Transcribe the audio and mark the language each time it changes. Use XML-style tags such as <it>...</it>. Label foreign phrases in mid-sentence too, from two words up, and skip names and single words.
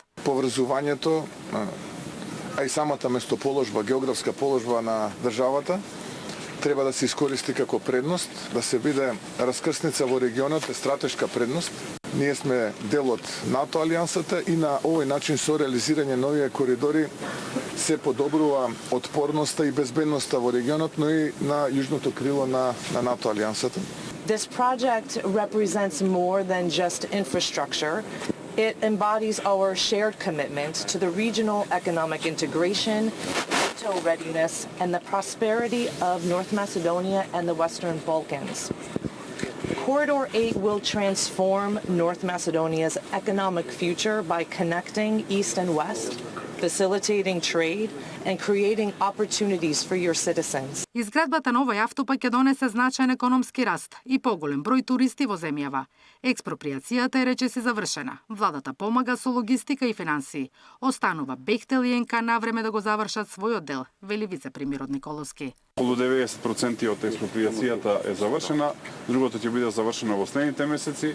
<mk>Поврзувањето, а и самата местоположба, географска положба на државата, треба да се искористи како предност, да се биде раскрсница во регионот, е стратешка предност. Ние сме дел од НАТО алијансата и на овој начин со реализирање нови коридори се подобрува отпорноста и безбедноста во регионот, но и на јужното крило на НАТО алијансата.</mk> <en>This project represents more than just infrastructure. It embodies our shared commitment to the regional economic integration, NATO readiness, and the prosperity of North Macedonia and the Western Balkans. Corridor 8 will transform North Macedonia's economic future by connecting East and West, facilitating trade, and creating opportunities for your citizens.</en> <mk>Изградбата на овој автопат ќе донесе значаен економски раст и поголем број туристи во земјава. Експроприацијата е речиси завршена. Владата помага со логистика и финансии. Останува Бехтел и НК навреме да го завршат својот дел, вели вице-премиерот Николовски. Околу 90% од експроприацијата е завршена, другото ќе биде завршено во следните месеци.</mk>